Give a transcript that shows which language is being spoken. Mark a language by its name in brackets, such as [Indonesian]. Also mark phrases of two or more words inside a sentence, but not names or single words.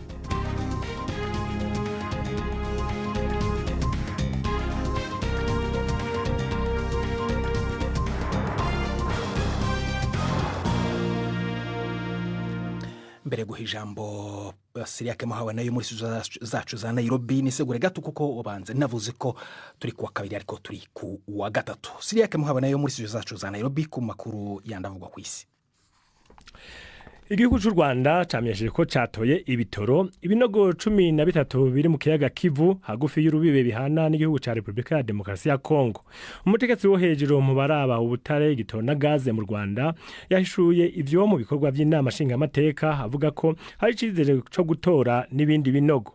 [Rundi] Mbere guha ijambo Siriake Muhawe nayo muri zacu za Nairobi, nisegure gato kuko ubanze navuze ko turi kuwa kabiri ariko turi ku wa gatatu. Siriake Muhawe nayo muri zacu za Nairobi ku makuru yandavugwa ku isi. Igihugu cy'u Rwanda cyamenyesheje ko cyatoye ibitoro ibinogo 13 biri mu kiyaga Kivu hagufi y'urubibe bihana n'igihugu cya Repubulika ya Demokarasi ya Kongo. Umutegetsi wo hejuru mu baraba ubutare igitoro na gaze mu Rwanda yahishuye ivyo mu bikorwa by'inama nshingamateka avuga ko hari icizere cyo gutora n'ibindi binogo.